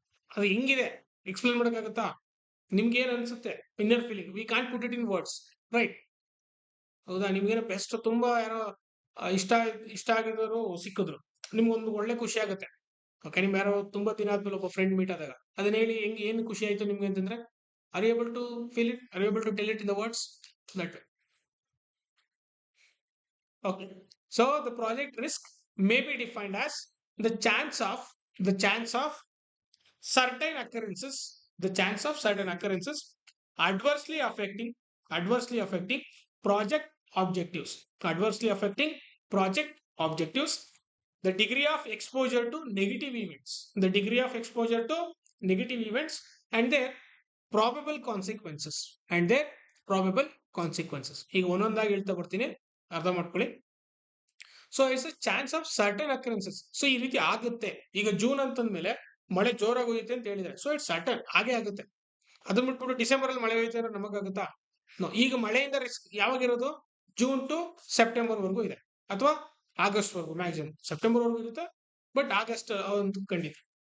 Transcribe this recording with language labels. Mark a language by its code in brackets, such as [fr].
[kn] ಅದು ಹಿಂಗಿದೆ, ಎಕ್ಸ್ಪ್ಲೇನ್ ಮಾಡೋಕ್ಕಾಗತ್ತಾ? ನಿಮ್ಗೆ ಏನ್ ಅನ್ಸುತ್ತೆ, inner feeling, [en] we can't put it in words, [kn] right? ಹೌದಾ? ನಿಮ್ಗೇನೋ ಬೆಸ್ಟ್ ತುಂಬಾ ಯಾರೋ ಇಷ್ಟ ಇಷ್ಟ ಆಗಿರೋರು ಸಿಕ್ಕಿದ್ರು, ನಿಮ್ಗೊಂದು ಒಳ್ಳೆ ಖುಷಿ ಆಗುತ್ತೆ. ಓಕೆ, ನಿಮ್ ಯಾರೋ ತುಂಬಾ ದಿನ ಆದ್ಮೇಲೆ ಒಬ್ಬ ಫ್ರೆಂಡ್ ಮೀಟ್ ಆದಾಗ ಅದನ್ನ ಹೇಳಿ ಹೆಂಗ್ ಏನ್ ಖುಷಿ ಆಯ್ತು ನಿಮ್ಗೆ ಅಂತಂದ್ರೆ, [en] Are you able to feel it, are you able to tell it in the words, that. Okay, so the project risk may be defined as the chance of certain occurrences, the chance of certain occurrences adversely affecting adversely affecting project objectives, adversely affecting project objectives, the degree of exposure to negative events, the degree of exposure to negative events and their probable consequences, and their probable consequences. [kn] ಈಗ ಒಂದೊಂದಾಗಿ ಹೇಳ್ತಾ ಬರ್ತೀನಿ, ಅರ್ಥ ಮಾಡ್ಕೊಳ್ಳಿ. [en] So it's a chance of certain occurrences. [kn] So ಈ ರೀತಿ ಆಗುತ್ತೆ. ಈಗ ಜೂನ್ ಅಂತಂದ್ಮೇಲೆ ಮಳೆ ಜೋರಾಗಿ ಹೋಗುತ್ತೆ ಅಂತ ಹೇಳಿದ್ರೆ, [en] so it's certain, [kn] ಹಾಗೆ ಆಗುತ್ತೆ. ಅದನ್ನ ಬಿಟ್ಬಿಟ್ಟು ಡಿಸೆಂಬರ್ ಅಲ್ಲಿ ಮಳೆ ಹೋಯ್ತು ಅಂದ್ರೆ ನಮಗಾಗುತ್ತಾ? ಈಗ ಮಳೆಯಿಂದ ರಿಸ್ಕ್ ಯಾವಾಗಿರೋದು, ಜೂನ್ ಟು ಸೆಪ್ಟೆಂಬರ್ ವರೆಗೂ ಇದೆ, ಅಥವಾ ಆಗಸ್ಟ್ ವರೆಗೂ, ಮ್ಯಾಕ್ಸಿಮಮ್ ಸೆಪ್ಟೆಂಬರ್ ವರೆಗೂ ಇರುತ್ತೆ, ಬಟ್ ಆಗಸ್ಟ್ ಒಂದು ಖಂಡಿತ.